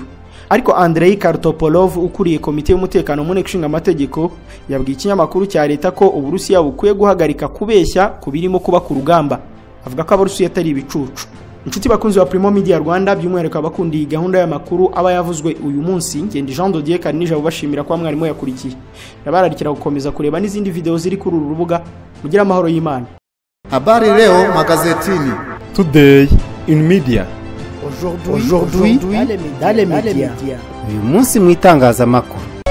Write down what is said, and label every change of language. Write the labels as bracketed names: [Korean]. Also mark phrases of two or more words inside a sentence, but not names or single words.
[Kinyarwanda] Ariko Andrei Kartopolov ukuriye komite y'umutekano mu nteko ishinga amategeko yabwiye ikinyamakuru cya leta ko Uburusiya bukwiye guhagarika kubeshya kubirimo kuba ku rugamba. Avuga ko Abarusiya atari ibicucu. Inshuti bakunzi wa Primo Media Rwanda by'umwihariko abakundiye gahunda y'amakuru aba yavuzwe uyu munsi, ngende Jean Dodier Karinija ubashimira kwa mwarimu yakurikiye. Nabararikira gukomeza kureba n'izindi video ziri kuri uru rubuga. Mugira amahoro y'Imana. [Swahili] Habari leo magazetini. [English] Today in media. [French] Aujourd'hui dans les médias. [Kinyarwanda] Uyu munsi mu itangazamakuru.